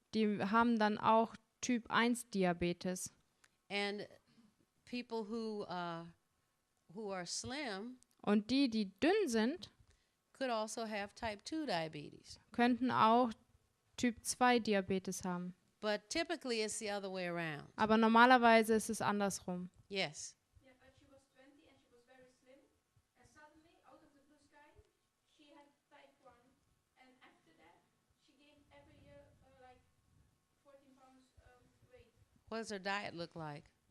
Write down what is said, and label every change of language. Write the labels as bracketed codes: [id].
[de] die haben dann auch Typ 1 Diabetes. [en] And people who are slim [de] Und die dünn sind, [en] could also have type 2 diabetes. [de] könnten auch Typ 2 Diabetes haben. [en] But typically it's the other way around. [de] Aber normalerweise ist es andersrum. [en] Yes. Yeah, but she was 20 and she was very slim. And suddenly, out of the blue sky, she had type 1. And after that, she gained every year like 14 pounds weight. What does her diet look like?